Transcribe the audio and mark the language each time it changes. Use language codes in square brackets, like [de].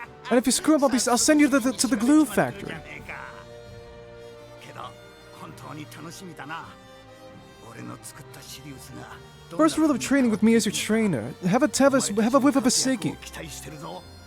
[en] And if you screw up, I'll send you to the glue factory. [ja] けど本当に楽しみだな。俺の作ったシリウスが [en] First rule of training with me as your trainer: have a whiff of a seki. [ja] 期待してるぞ。